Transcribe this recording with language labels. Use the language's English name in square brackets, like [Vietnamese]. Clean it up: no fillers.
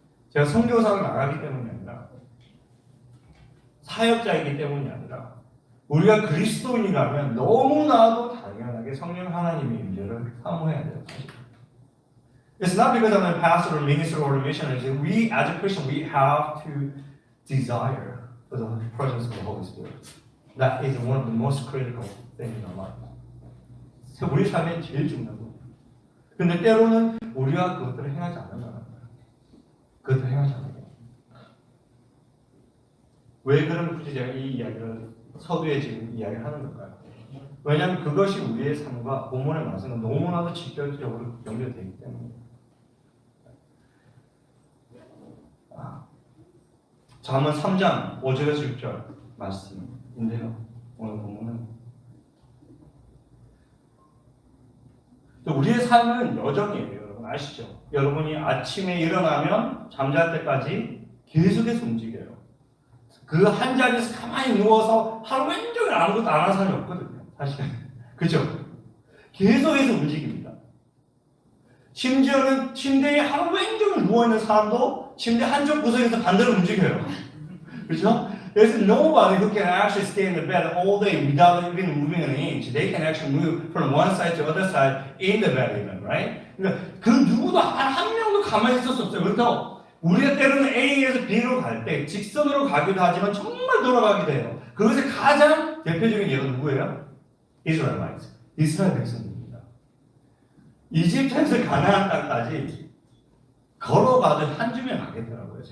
[Korean] 제가 선교사로 나가기 때문이 아니라 사역자이기 때문이 아니라 우리가 그리스도인이라면 너무나도 당연하게 성령 하나님의 임재를 사모해야 돼요. [English] It's not because I'm a pastor or minister or a missionary. We, as a Christian, we have to desire for the presence of the Holy Spirit. That is one of the most critical things in our life. [Korean] 우리 삶에 제일 중요한 거예요. 근데 때로는 우리가 그것들을 행하지 않는다는 거예요. 그것들을 행하지 않는 거예요. 왜 그런지 굳이 제가 이 이야기를 서두에 지금 이야기하는 걸까요? 왜냐하면 그것이 우리의 삶과 본문의 말씀과 너무나도 직접적으로 연결되기 때문에. 잠언 3장 5절에서 6절 말씀인데요. 오늘 본문은 우리의 삶은 여정이에요. 여러분 아시죠? 여러분이 아침에 일어나면 잠잘 때까지 계속해서 움직여요. 그 한 자리에서 가만히 누워서 하루 종일 아무것도 안 하는 사람이 없거든요. 사실 그죠? 계속해서 움직입니다. 심지어는 침대에 하루 종일 누워있는 사람도 침대 한쪽 구석에서 반대로 움직여요. 그렇죠? [English] There's nobody who can actually stay in the bed all day without even moving an inch. They can actually move from one side to the other side in the bed even, right? [Korean] 그러니까 그 누구도 한 명도 가만히 있을 수 없어요. 그래서 우리가 때로는 A에서 B로 갈 때 직선으로 가기도 하지만 정말 돌아가기도 해요. 그것의 가장 대표적인 예가 누구예요? Israelites. 이스라엘 백성입니다. 이집트에서 가나안 땅까지 걸어가도 한 주면 가겠더라고요.